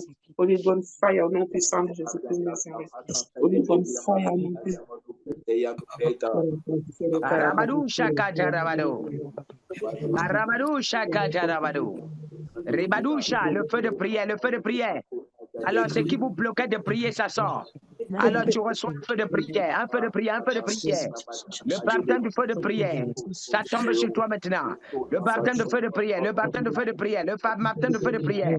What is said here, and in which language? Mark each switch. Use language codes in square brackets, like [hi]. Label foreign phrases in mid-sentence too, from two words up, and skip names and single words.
[en] Holy Ghost fire [fr] au nom puissant de Jésus-Christ de Nazareth. [en] Holy Ghost fire [fr] au nom puissant. Arabadou shakata rabado. Arabadou shakata rabado. Ribadoucha, le feu de prière, le feu de prière. Alors, ce qui vous bloquait de prier, ça sort. Alors, tu reçois un feu de prière, un feu de prière, un feu de prière. Le baptême du feu de prière, ça tombe sur toi maintenant. Le baptême de feu de prière, le baptême de feu de prière, le baptême de feu de prière.